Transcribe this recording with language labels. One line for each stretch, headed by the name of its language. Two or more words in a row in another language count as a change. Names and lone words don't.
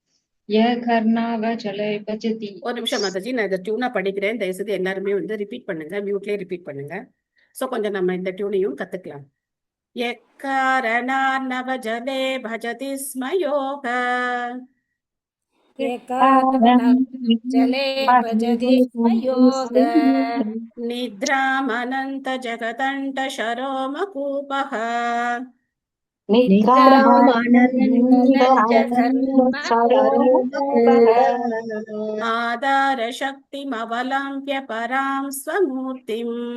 Tamil: ஒரு நிமிஷம் மாதாஜி, நான் இந்த டியூனா படிக்கிறேன். தயவுசெய்து எல்லாருமே வந்து ரிப்பீட் பண்ணுங்க, மியூட்லயே ரிப்பீட் பண்ணுங்க. சோ கொஞ்சம் நம்ம இந்த டியூனையும் கத்துக்கலாம்.
Sanskrit: एककारणार्णव जले भजति स्म योग जले भजति स्म योग निद्रामनन्तजगदण्डशरोमकूपः आधारशक्तिमवलम्ब्य परां स्वमूर्तिम्